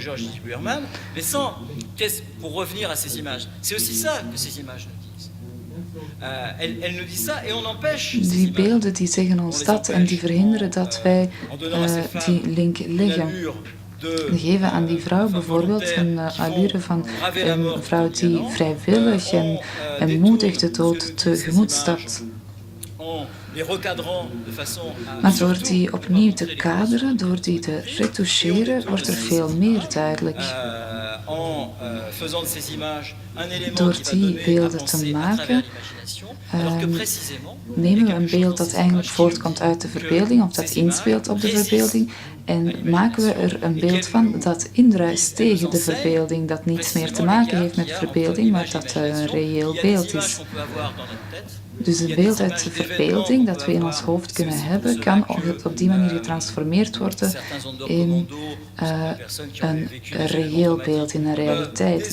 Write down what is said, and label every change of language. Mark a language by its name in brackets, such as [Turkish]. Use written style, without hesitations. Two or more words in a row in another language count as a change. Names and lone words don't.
[Dutch] Die beelden die zeggen ons dat en die verhinderen dat wij die link leggen. We geven aan die vrouw bijvoorbeeld een allure van een vrouw die vrijwillig en moedig de dood tegemoet stapt. [French] les recadrant de façon à [Dutch] Maar door die opnieuw te kaderen, door die te retoucheren, wordt er veel meer duidelijk. [French] en faisant de ces images un élément [Dutch] Door [French] qui va [Dutch] die [French] donner à [Dutch] beelden te [French] penser à [Dutch] maken, [French] travers l'imagination, alors que précisément [Dutch] nemen we een beeld dat eigenlijk voortkomt uit de verbeelding, of dat inspeelt op de verbeelding, en maken we er een beeld van dat indruist tegen de verbeelding, dat niets meer te maken heeft met de verbeelding, maar dat een reëel beeld is. Dus het beeld uit de verbeelding dat we in ons hoofd kunnen hebben, kan op die manier getransformeerd worden in een reëel beeld, in een realiteit.